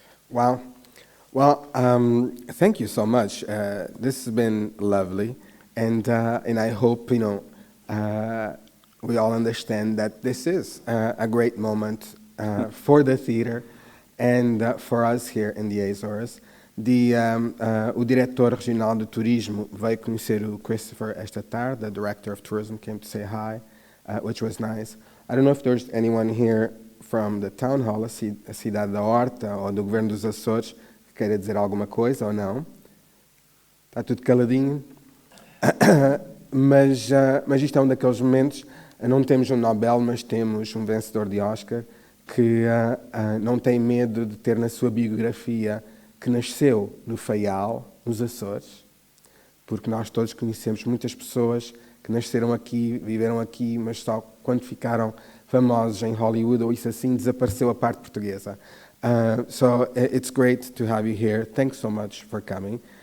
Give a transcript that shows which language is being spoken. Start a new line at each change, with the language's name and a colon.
English: Wow. Well, thank you so much. This has been lovely, and I hope we all understand that this is a great moment for the theater and for us here in the Azores.
Portuguese: O diretor regional de turismo veio conhecer o Christopher esta tarde.
English: The director of tourism came to say hi, which was nice. I don't know if there's anyone here from the town hall,
Portuguese: a cidade da Horta, ou do governo dos Açores, que queira dizer alguma coisa ou não. Está tudo caladinho. Mas isto é um daqueles momentos, não temos um Nobel, mas temos um vencedor de Oscar que não tem medo de ter na sua biografia que nasceu no Faial, nos Açores, porque nós todos conhecemos muitas pessoas que nasceram aqui, viveram aqui, mas só quando ficaram famosos em Hollywood ou isso assim, desapareceu a parte portuguesa.
English: So it's great to have you here. Thanks so much for coming.